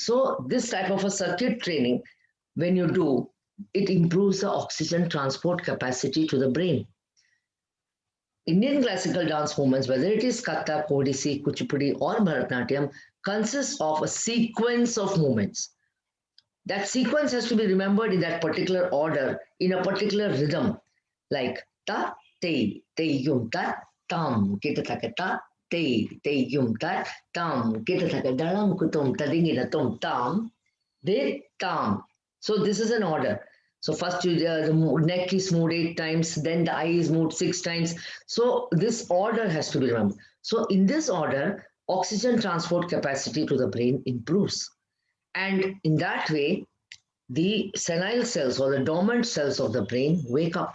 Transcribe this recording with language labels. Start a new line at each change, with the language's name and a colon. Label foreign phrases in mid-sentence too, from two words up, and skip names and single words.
English: So this type of a circuit training, when you do, it improves the oxygen transport capacity to the brain. Indian classical dance movements, whether it is Kathak, Odissi, Kuchipudi, or Bharatanatyam, consists of a sequence of movements. That sequence has to be remembered in that particular order, in a particular rhythm, like ta, te yum ta, tam, kita taka ta, te yum ta, tam, kita taka dalam kutum, tadingina tum, tam, de, tam. So this is an order. So first the neck is moved 8 times, then the eye is moved 6 times. So this order has to be remembered. So in this order, oxygen transport capacity to the brain improves. And in that way, the senile cells or the dormant cells of the brain wake up.